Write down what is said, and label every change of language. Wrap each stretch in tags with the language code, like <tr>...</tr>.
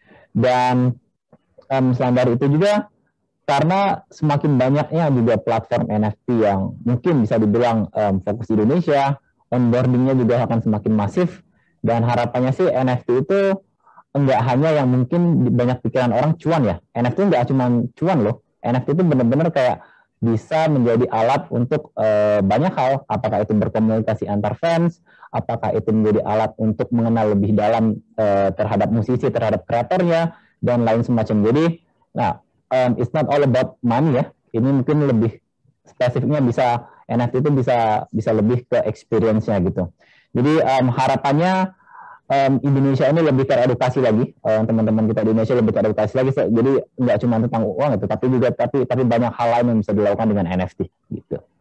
<id>Dan selain dari itu juga, karena semakin banyaknya juga platform NFT yang mungkin bisa dibilang fokus di Indonesia, onboardingnya juga akan semakin masif, dan harapannya sih NFT itu enggak hanya yang mungkin banyak pikiran orang cuan ya. NFT enggak cuma cuan loh, NFT itu benar-benar kayak bisa menjadi alat untuk banyak hal, apakah itu berkomunikasi antar fans, apakah itu menjadi alat untuk mengenal lebih dalam terhadap musisi, terhadap kreatornya, dan lain semacam. Jadi,</id> <en>it's not all about money ya.</en> <id>Ini mungkin lebih spesifiknya bisa NFT itu bisa lebih ke experience-nya gitu. Jadi harapannya Indonesia ini lebih teredukasi lagi, teman-teman kita di Indonesia lebih teredukasi lagi. Jadi nggak cuma tentang uang itu, tapi juga tapi banyak hal lain yang bisa dilakukan dengan NFT gitu.</id>